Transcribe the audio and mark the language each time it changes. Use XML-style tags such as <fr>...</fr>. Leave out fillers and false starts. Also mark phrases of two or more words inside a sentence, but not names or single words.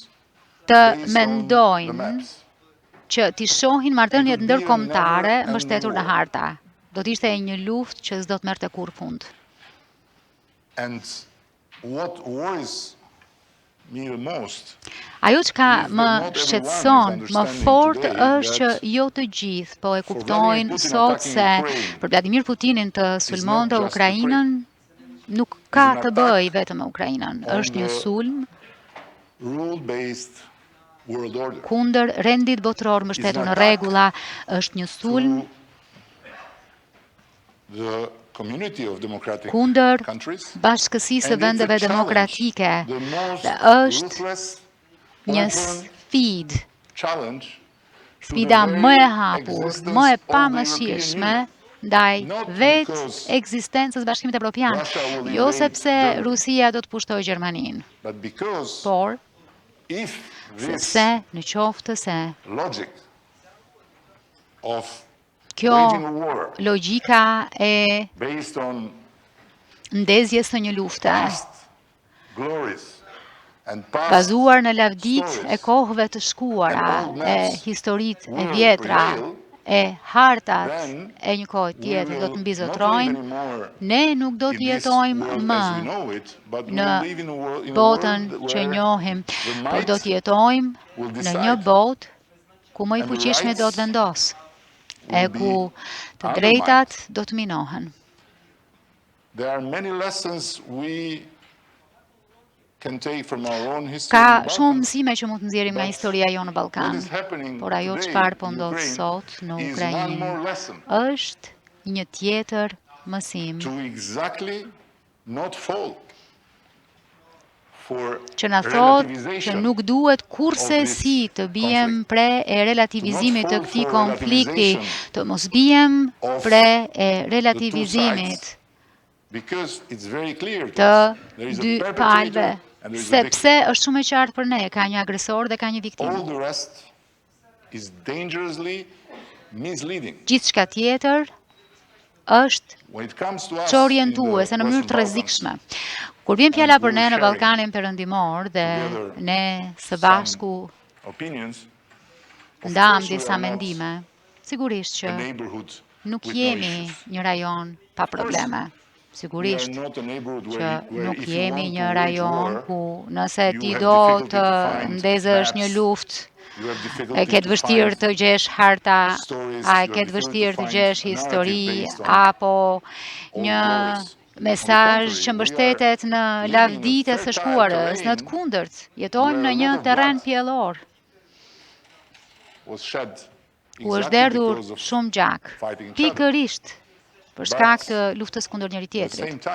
<sq>të</sq> <en>based on the</en> <sq>mendojnë</sq> <en>maps.</en> <sq>që t'i shohin marrëdhëniet</sq> <en>It would be a</en> <sq>ndërkombëtare</sq> <en>never-ending</en> <sq>mbështetur në</sq> <en>war.</en> <sq>harta. Do të ishte një luftë që s'do të merrte kurrë fund.</sq> <en>And what worries me the most</en> <sq>Ajo që ka</sq> <en>is that</en> <sq>më</sq> <en>not everyone</en> <sq>shqetëson</sq> <en>is</en> <sq>më</sq> <en>understanding</en> <sq>fort</sq> <en>today</en> <sq>është që</sq> <en>that</en> <sq>jo të gjithë po e</sq> <en>for</en> <sq>kuptojnë</sq> <en>Vladimir Putin</en> <sq>sot</sq> <en>attacking</en> <sq>se</sq> <en>Ukraine</en> <sq>për Vladimir Putinin të sulmonte</sq> <en>just</en> <sq>Ukrainën nuk ka</sq> <en>an</en> <sq>të</sq> <en>attack</en> <sq>bëjë vetëm me Ukrainën.</sq> <en>on</en> <sq>Është një</sq> <en>the</en> <sq>sulm</sq> <en>rule-based world order.</en> <sq>kundër rendit botror mbështetur në rregulla, është një sulm</sq> <en>To the community of democratic</en> <sq>kundër</sq> <en>countries,</en> <sq>bashkësisë së</sq> <en>and it's</en> <sq>vendeve</sq> <en>a challenge,</en> <sq>demokratike.</sq> <en>the most</en> <sq>Dhe është</sq> <en>ruthless,</en> <sq>një</sq> <en>open</en> <sq>sfidë,</sq> <en>challenge to the</en> <sq>sfida</sq> <en>very</en> <sq>më e hapur,</sq> <en>existence</en> <sq>më e</sq> <en>of the</en> <sq>pamëshirshme</sq> <en>European Union.</en> <sq>ndaj</sq> <en>Not</en> <sq>vetë</sq> <en>because</en> <sq>ekzistencës Bashkimit Evropian,</sq> <en>Russia will</en> <sq>jo</sq> <en>invade</en> <sq>sepse</sq> <en>Germany.</en> <sq>Rusia do të pushtojë Gjermaninë,</sq> <en>But because</en> <sq>por</sq> <en>if this</en> <sq>sepse në qoftë se</sq> <en>logic of</en> <sq>kjo</sq> <en>waging a war</en> <sq>logjika e</sq> <en>based on</en> <sq>ndezjes së një lufte</sq> <en>past glories and past</en> <sq>bazuar në lavdit e</sq> <en>stories</en> <sq>kohëve të shkuara,</sq> <en>and old</en> <sq>e</sq> <en>maps</en> <sq>historitë e</sq> <en>will</en> <sq>vjetra,</sq> <en>prevail,</en> <sq>e hartat</sq> <en>then</en> <sq>e një kohë</sq> <en>we</en> <sq>tjetër do</sq> <en>will</en> <sq>të</sq> <en>not</en> <sq>mbizotrojnë,</sq> <en>live anymore</en> <sq>ne nuk do</sq> <en>in</en> <sq>të</sq> <en>this</en> <sq>jetojmë</sq> <en>world</en> <sq>më</sq> <en>as we know it, but we</en> <sq>në</sq> <en>will live in a world</en> <sq>botën që</sq> <en>where</en> <sq>njohim,</sq> <en>the</en> <sq>por do</sq> <en>might</en> <sq>të jetojmë</sq> <en>will</en> <sq>në</sq> <en>decide</en> <sq>një botë ku më i</sq> <en>and the</en> <sq>fuqishmi do të</sq> <en>rights</en> <sq>vendos, e</sq> <en>will be</en> <sq>ku të</sq> <en>undermined.</en> <sq>drejtat do të minohen.</sq> <en>There are many lessons we can take from our own history</en> <sq>Ka</sq> <en>in the</en> <sq>shumë</sq> <en>Balkans.</en> <sq>mësime që mund të nxjerrim nga</sq> <en>But</en> <sq>historia jonë në</sq> <en>What</en> <sq>Ballkan,</sq> <en>is happening</en> <sq>por ajo</sq> <en>today</en> <sq>çfarë po</sq> <en>in</en> <sq>ndodh</sq> <en>Ukraine</en> <sq>sot në</sq> <en>is one</en> <sq>Ukrainë</sq> <en>more lesson</en> <sq>është një tjetër mësim</sq> <en>to exactly not fall for</en> <sq>që na thot që</sq> <en>relativization</en> <sq>nuk duhet kurse</sq> <en>of this</en> <sq>si të bijem</sq> <en>conflict.</en> <sq>pre e relativizimit të</sq> <en>To not fall</en> <sq>këtij</sq> <en>for</en> <sq>konflikti,</sq> <en>relativization</en> <sq>të mos bijem</sq> <en>of</en> <sq>pre e</sq> <en>the two</en> <sq>relativizimit</sq> <en>sides, because it's very clear to</en> <sq>të</sq> <en>us. There is a</en> <sq>dy</sq> <en>perpetrator</en> <sq>palëve,</sq> <en>and there is a victim.</en> <sq>sepse është shumë e qartë për ne, ka një agresor dhe ka një viktim.</sq> <en>All the rest is dangerously misleading.</en> <sq>Gjithçka tjetër është</sq> <en>When it comes to us in</en> <sq>çorientuese</sq> <en>the</en> <sq>në mënyrë</sq> <en>Western</en> <sq>të</sq> <en>Balkans,</en> <sq>rrezikshme. Kur vjen fjala</sq> <en>and</en> <sq>për ne</sq> <en>we're</en> <sq>në</sq> <en>sharing</en> <sq>Ballkanin Perëndimor dhe</sq> <en>together</en> <sq>ne së</sq> <en>some</en> <sq>bashku</sq> <en>opinions, of</en> <sq>ndam</sq> <en>course we</en> <sq>disa</sq> <en>are not</en> <sq>mendime, sigurisht që</sq> <en>a neighborhood</en> <sq>nuk</sq> <en>with no</en> <sq>jemi</sq> <en>issues.</en> <sq>një rajon pa probleme.</sq> <en>We are</en> <sq>Sigurisht</sq> <en>not a neighborhood</en> <sq>që</sq> <en>where</en> <sq>nuk</sq> <en>if you</en> <sq>jemi</sq> <en>want</en> <sq>një</sq> <en>to wage</en> <sq>rajon</sq> <en>war,</en> <sq>ku nëse</sq> <en>you</en> <sq>ti</sq> <en>have</en> <sq>do</sq> <en>difficulty</en> <sq>të</sq> <en>to find</en> <sq>ndezësh një</sq> <en>maps,</en> <sq>luftë,</sq> <en>you have</en> <sq>e</sq> <en>difficulty</en> <sq>ke të</sq> <en>to</en> <sq>vështirë</sq> <en>find</en> <sq>të gjesh harta,</sq> <en>stories,</en> <sq>a e</sq> <en>you</en> <sq>ke</sq> <en>have</en> <sq>të</sq> <en>difficulty</en> <sq>vështirë</sq> <en>to</en> <sq>të</sq> <en>find</en> <sq>gjesh</sq> <en>a narrative</en> <sq>histori,</sq> <en>based on</en> <sq>apo</sq> <en>old</en> <sq>një</sq> <en>glories.</en> <sq>mesazh që mbështetet në lavdite së shkuarës, në të kundërt, jetojmë në një terren pjellor ku është derdhur shumë gjak, pikërisht për shkak të luftës kundër njëri tjetrit.</sq>